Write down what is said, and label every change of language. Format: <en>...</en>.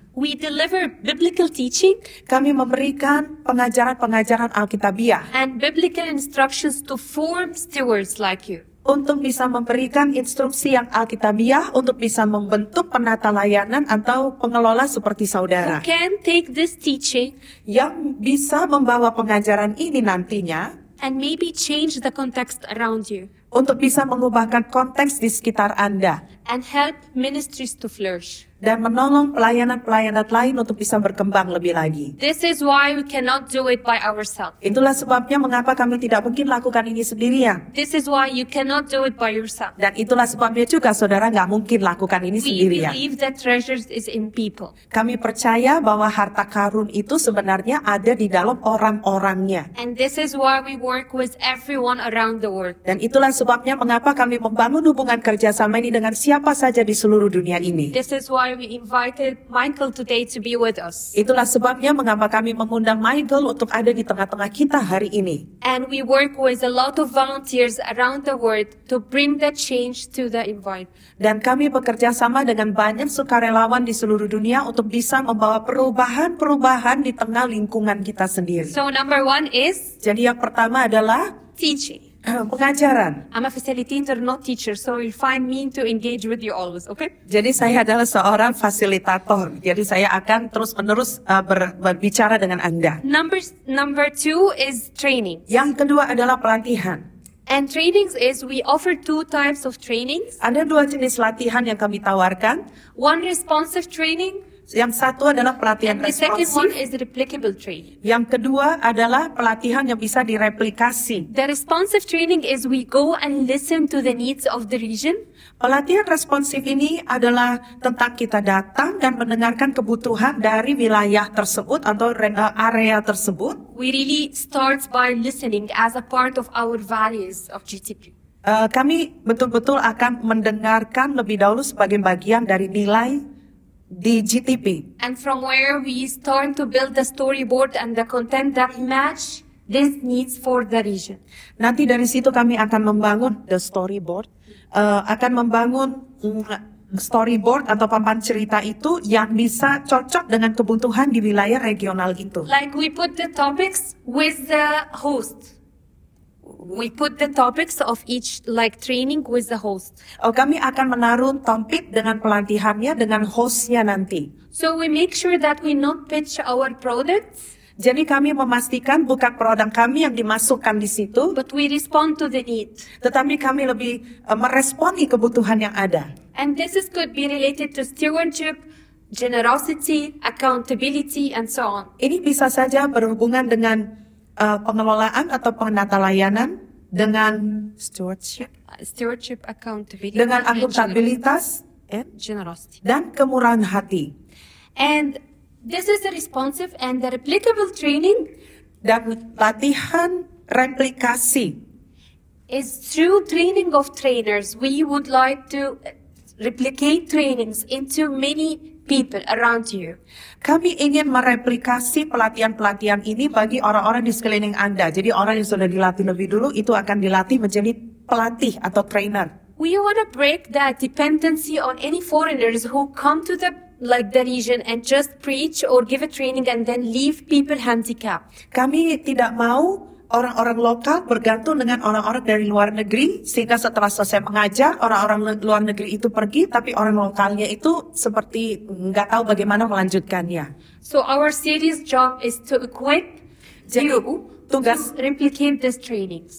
<en>We deliver biblical teaching</en> <id>Kami memberikan pengajaran-pengajaran Alkitabiah</id> <en>and biblical instructions to form stewards like you.</en> <id>untuk bisa memberikan instruksi yang Alkitabiah untuk bisa membentuk penata layanan atau pengelola seperti</id> <en>Who</en> <id>saudara</id> <en>can take this teaching</en> <id>yang bisa membawa pengajaran ini nantinya</id> <en>and maybe change the context around you</en> <id>untuk bisa mengubahkan konteks di sekitar Anda</id> <en>and help ministries to flourish.</en> <id>dan menolong pelayanan-pelayanan lain untuk bisa berkembang lebih lagi.</id> <en>This is why we cannot do it by ourselves.</en> <id>Itulah sebabnya mengapa kami tidak mungkin lakukan ini sendirian.</id> <en>This is why you cannot do it by yourself.</en> <id>Dan itulah sebabnya juga saudara nggak mungkin lakukan ini</id> <en>We</en> <id>sendirian.</id> <en>believe that treasures is in people.</en> <id>Kami percaya bahwa harta karun itu sebenarnya ada di dalam orang-orangnya.</id> <en>And this is why we work with everyone around the world.</en> <id>Dan itulah sebabnya mengapa kami membangun hubungan kerjasama ini dengan siapa saja di seluruh dunia ini.</id> <en>This is why we invited Michael today to be with us.</en> <id>Itulah sebabnya mengapa kami mengundang Michael untuk ada di tengah-tengah kita hari ini.</id> <en>And we work with a lot of volunteers around the world to bring the change to the environment.</en> <id>Dan kami bekerja sama dengan banyak sukarelawan di seluruh dunia untuk bisa membawa perubahan-perubahan di tengah lingkungan kita sendiri.</id> <en>So number 1 is</en> <id>Jadi yang pertama adalah</id> <en>teaching.</en> <id>pengajaran.</id> <en>I'm a facilitator, not teacher, so you'll find me to engage with you always, okay?</en> <id>Jadi saya adalah seorang fasilitator. Jadi saya akan terus-menerus berbicara dengan Anda.</id> <en>Number 2 is training.</en> <id>Yang kedua adalah pelatihan.</id> <en>And trainings is we offer 2 types of trainings.</en> <id>Ada 2 jenis latihan yang kami tawarkan.</id> <en>One responsive training,</en> <id>Yang satu adalah pelatihan</id> <en>and the second one</en> <id>responsif.</id> <en>is replicable training.</en> <id>Yang kedua adalah pelatihan yang bisa direplikasi.</id> <en>The responsive training is we go and listen to the needs of the region.</en> <id>Pelatihan responsif ini adalah tentang kita datang dan mendengarkan kebutuhan dari wilayah tersebut atau area tersebut.</id> <en>We really start by listening as a part of our values of GTP.</en> <id>Kami betul-betul akan mendengarkan lebih dahulu sebagai bagian dari nilai di GTP.</id> <en>And from where we start to build the storyboard and the content that match these needs for the region.</en> <id>Nanti dari situ kami akan membangun</id> <en>the storyboard,</en> <id>akan membangun storyboard atau papan cerita itu yang bisa cocok dengan kebutuhan di wilayah regional itu.</id> <en>Like we put the topics with the host. We put the topics of each training with the host.</en> <id>Kami akan menaruh topik dengan pelatihannya dengan hostnya nanti.</id> <en>So we make sure that we not pitch our products.</en> <id>Jadi kami memastikan bukan produk kami yang dimasukkan di situ,</id> <en>but we respond to the need.</en> <id>tetapi kami lebih meresponi kebutuhan yang ada.</id> <en>And could be related to stewardship, generosity, accountability, and so on.</en> <id>Ini bisa saja berhubungan dengan pengelolaan atau penata layanan, dengan stewardship,</id> <en>Accountability,</en> <id>dengan</id> <en>and</en> <id>akuntabilitas,</id> <en>generosity.</en> <id>dan kemurahan hati.</id> <en>And this is a responsive and the replicable training</en> <id>Dan latihan replikasi.</id> <en>is through training of trainers. We would like to replicate trainings into many people around you.</en> <id>Kami ingin mereplikasi pelatihan-pelatihan ini bagi orang-orang di sekeliling Anda. Jadi orang yang sudah dilatih lebih dulu itu akan dilatih menjadi pelatih atau trainer.</id> <en>We want to break that dependency on any foreigners who come to the region and just preach or give a training and then leave people handicapped.</en> <id>Kami tidak mau orang-orang lokal bergantung dengan orang-orang dari luar negeri, sehingga setelah selesai mengajar, orang-orang luar negeri itu pergi, tapi orang lokalnya itu seperti nggak tahu bagaimana melanjutkannya.</id> <en>So our series job is to equip you</en> <id>Tugas</id> <en>to replicate these trainings.</en>